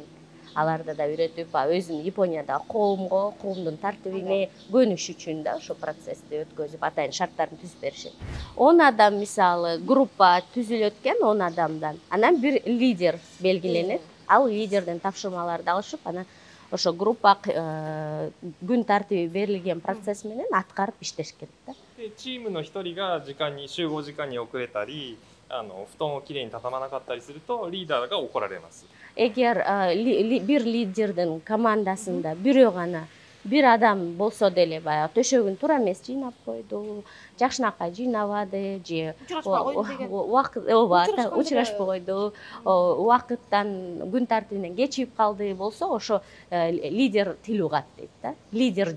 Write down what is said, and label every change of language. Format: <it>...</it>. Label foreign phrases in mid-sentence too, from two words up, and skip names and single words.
<ky>Аларды да үйрөтүп, өзүн Японияда коомдун тартибине көнүш үчүн да ошо процессти өткөзүп, атайын шарттарын түзүп беришет. 10 адам, мисалы, группа түзүлөт экен 10 адамдан. Анан бир лидер белгиленет. Ал лидерден тапшырмаларды алышып, анан ошо группа күн тартиби берилген процесс менен аткарып иштеш керек да.</ky> <ja>チームの一人が集合時間に遅れたり、布団をきれいに畳まなかったりするとリーダーが怒られます。</ja> <ky>Эгер бир лидердин командасында бирөө гана бир адам болсо деле баягы төшөгүн туура эмес жыйнап койду, жакшынакай жыйнабады же учурашпай койду, убакыттан күн тартибинен кечигип калды болсо, ошо лидер тил угат дейт да.</ky>